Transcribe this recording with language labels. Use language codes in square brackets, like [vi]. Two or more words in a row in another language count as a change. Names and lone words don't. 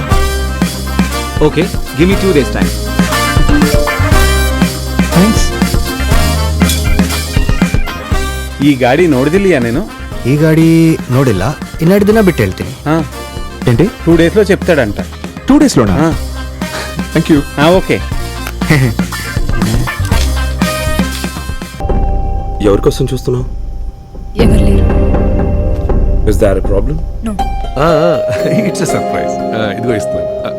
[en] Okay, give me 2 days time. Thanks. [kn] ಈ ಗಾಡಿ ನೋಡಿದಿಲ್ಲ నేను. ಈ ಗಾಡಿ ನೋಡಿಲ್ಲ, ಇನ್ನೆರಡು ದಿನ ಬಿಟ್ಟು ಹೇಳ್ತೀನಿ. [te] ఏంటి? 2 days లో చెప్తాడంట. 2 days లోనా? [en] thank you. [te] ఓకే. ఎవరి కోసం చూస్తున్నావు? ఎవరు లేరు. [en] is there a problem? నో. it's a surprise. [te] ఇదిగో ఇస్తున్నాను.